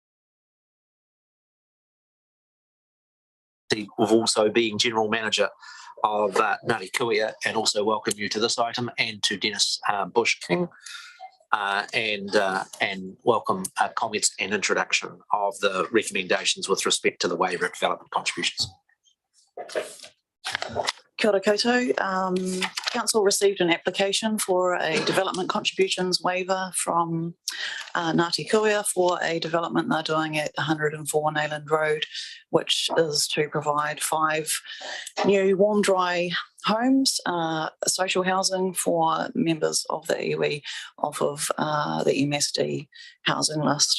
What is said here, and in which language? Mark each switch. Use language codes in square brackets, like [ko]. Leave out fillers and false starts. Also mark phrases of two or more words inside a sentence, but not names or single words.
[en] Of also being general manager of Ngāti Kuia, and also welcome you to this item, and to Dennis Bush King, and welcome comments and introduction of the recommendations with respect to the waiver of development contributions. [mi] Kia ora koutou. [en] Council received an application for a development contributions waiver from Ngāti Kuia for a development they're doing at 104 Nayland Road, which is to provide 5 new warm dry homes, social housing for members of the iwi off of the MSD housing list.